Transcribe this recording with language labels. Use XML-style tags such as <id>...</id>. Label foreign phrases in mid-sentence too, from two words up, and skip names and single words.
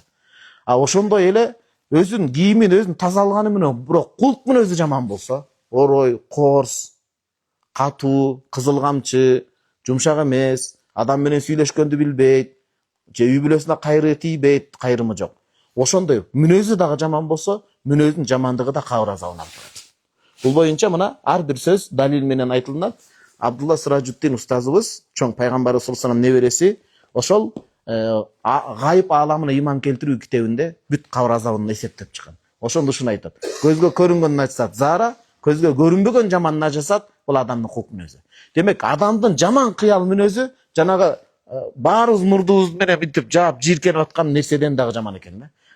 <ky>Ошондой эле өзүнүн кийимин, өзүнүн тазалыганы менен, бирок кулк мүнөзү жаман болсо, орой, корс, катуу, кызыл камчы, жумшак эмес, адам менен сүйлөшкөндү билбейт, же үй бүлөсүнө кайры тийбейт, кайрымы жок. Ошондой мүнөзү дагы жаман болсо, мүнөзүнүн жамандыгы да кабыр азабына алып барат. Бул боюнча мына ар бир сөз далил менен айтылат. Абдулла Сыражуддин устазыбыз, чоң пайгамбарыбыз</ky> <ar>صلى الله عليه وسلم</ar> <ky>небереси, ошол гайып ааламына иман келтирүү китебинде бүт кабыр азабын эсептеп чыккан. Ошондо ушуну айтат. Көзгө көрүнгөн нажасат заара, көзгө көрүнбөгөн жаман нажасат бул адамдын хук мүнөзү. Демек адамдын жаман кыял мүнөзү жанагы баарыбыз мурдубуз менен мынтип жаап жийиркенип аткан нерседен дагы жаман экен да.</ky>